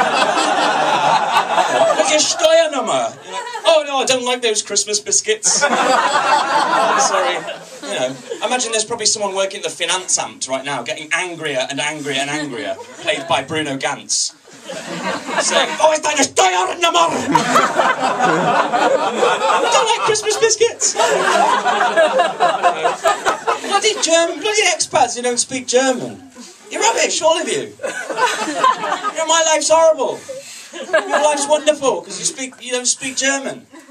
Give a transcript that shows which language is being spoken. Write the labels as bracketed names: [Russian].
[English] What's your Steuernummer? You're like, oh no, I don't like those Christmas biscuits. Sorry. You know, I imagine there's probably someone working at the Finanzamt right now, getting angrier and angrier and angrier, played by Bruno Ganz. Saying, oh, [German] ist deine Steuernummer? [English] I don't like Christmas biscuits. Bloody expats who don't speak German. You're rubbish, all of you. You know, my life's horrible. Your life's wonderful because you don't speak German.